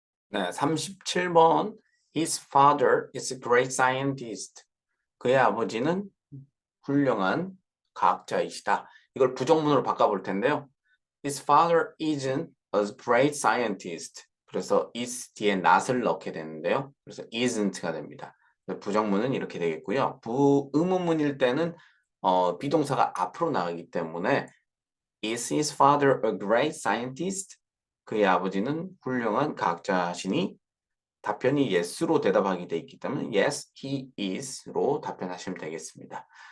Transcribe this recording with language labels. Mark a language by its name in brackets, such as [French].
[Korean] 네, 37번 [English] His father is a great scientist. [Korean] 그의 아버지는 훌륭한 과학자이시다. 이걸 부정문으로 바꿔볼 텐데요. [English] His father isn't a great scientist. [Korean] 그래서 is 뒤에 not을 넣게 되는데요. 그래서 isn't가 됩니다. 부정문은 이렇게 되겠고요. 의문문일 때는 비동사가 앞으로 나가기 때문에 [English] Is his father a great scientist? [Korean] 그의 아버지는 훌륭한 과학자시니? 답변이 yes로 대답하게 돼 있기 때문에 [English] yes, he is [Korean] 로 답변하시면 되겠습니다.